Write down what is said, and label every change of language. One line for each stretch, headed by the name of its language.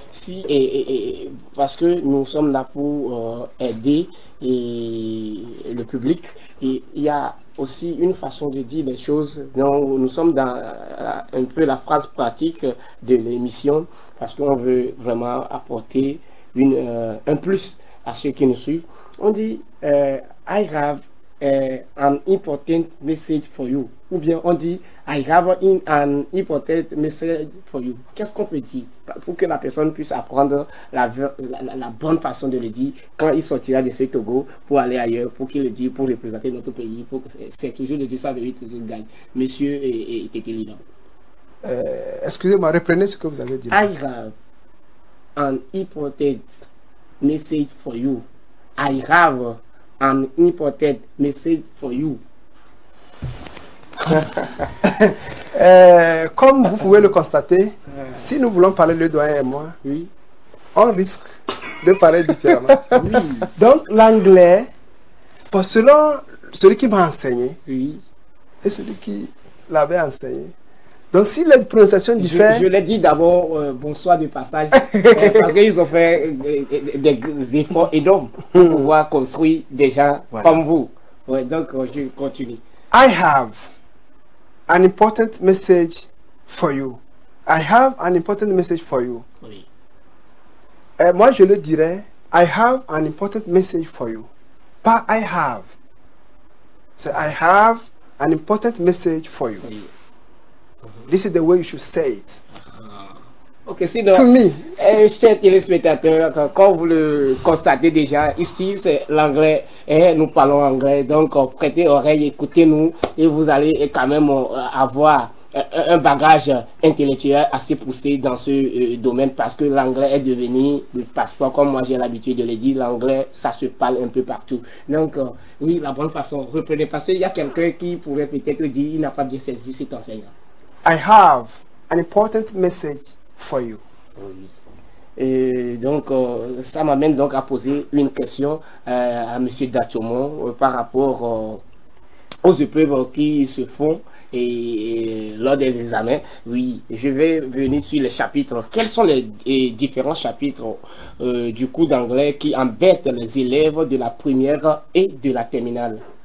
French: Si, parce que nous sommes là pour aider le public, et il y a aussi une façon de dire les choses. Donc, nous sommes dans un peu la phrase pratique de l'émission, parce qu'on veut vraiment apporter un plus à ceux qui nous suivent. On dit
English: I have an important message for you.
French: Ou bien on dit
English: I have an important message for you.
French: Qu'est-ce qu'on peut dire pour que la personne puisse apprendre la bonne façon de le dire quand il sortira de ce Togo pour aller ailleurs, pour qu'il le dise, pour représenter notre pays. C'est toujours le dire ça, toujours gagne. Monsieur est évident. Excusez-moi, reprenez ce que vous avez dit.
English: I have an important message for you. I have an important message for you.
French: Comme vous pouvez le constater, si nous voulons parler le doyen et moi, oui, on risque de parler différemment. Oui. Donc l'anglais, selon celui qui m'a enseigné, oui, et celui qui l'avait enseigné, donc si les prononciations diffèrent... Je l'ai dit d'abord, bonsoir de passage, parce qu'ils ont fait des efforts énormes pour pouvoir construire des gens comme vous. Ouais, donc, je continue.
English: I have an important message for you. I have an important message for you.
French: Oui. Moi, je le dirais,
English: I have an important message for you.
French: Pas
English: I have.
French: C'est
English: I have an important message for you.
French: Oui.
English: This is the way you should say it.
French: Ok, sinon,
English: To me.
French: Chers téléspectateurs, comme vous le constatez déjà, ici c'est l'anglais, nous parlons anglais, donc prêtez oreille, écoutez-nous et vous allez quand même avoir un bagage intellectuel assez poussé dans ce domaine, parce que l'anglais est devenu le passeport, comme moi j'ai l'habitude de le dire, l'anglais ça se parle un peu partout. Donc oui, la bonne façon, reprenez, parce qu'il y a quelqu'un qui pourrait peut-être dire il n'a pas bien saisi cet enseignant.
English: I have an important message for you.
French: Oui. Et donc, ça m'amène donc à poser une question à M. Dachomon par rapport aux épreuves qui se font et lors des examens. Oui, je vais venir sur les chapitres. Quels sont les différents chapitres du cours d'anglais qui embêtent les élèves de la première et de la terminale?